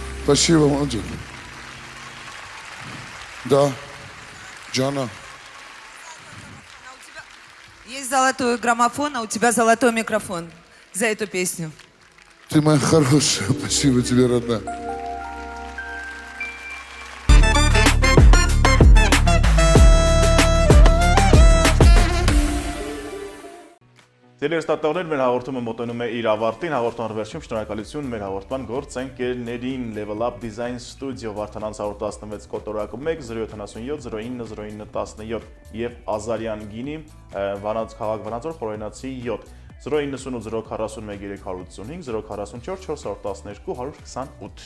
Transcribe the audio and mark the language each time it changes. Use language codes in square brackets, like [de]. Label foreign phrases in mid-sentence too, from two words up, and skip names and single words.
[ru] Спасибо, Монджи. Да, Джана. Есть золотой граммофон, а у тебя золотой микрофон за эту песню. Ты моя хорошая, спасибо тебе, родная. [hy] Տելեստատորներ մեր հաղորդումը մոտենում է իր ավարտին, հաղորդման վերջում շնորհակալություն մեր հաղորդման գործընկերներին Level Up Design Studio Վարդան 916 կոտորակը 1 077 09 09 17 եւ Ազարյան գինի Վանաց քաղաք Վանաձոր Խորենացի 7 098 041 385 044 412 128